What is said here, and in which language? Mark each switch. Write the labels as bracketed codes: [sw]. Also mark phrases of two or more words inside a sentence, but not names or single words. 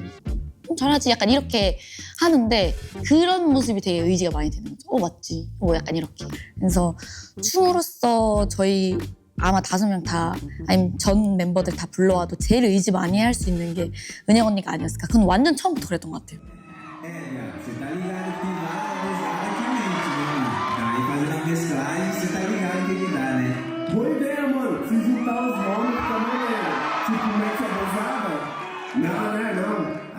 [ko] 잘하지 약간 이렇게 하는데 그런 모습이 되게 의지가 많이 되는 거죠. 맞지? 약간 이렇게. 그래서 춤으로써 저희 아마 5명 다 아니면 전 멤버들 다 불러와도 제일 의지 많이 할 수 있는 게 은영 언니가 아니었을까. 그건 완전 처음부터 그랬던 것 같아요. [pt] Você tá ligado que vai fazendo a mesclagem, você tá ligado que ele dá, né? Boa ideia, mano. Se juntar os nomes também, né? Tipo, mente abusada? Não, né? Não.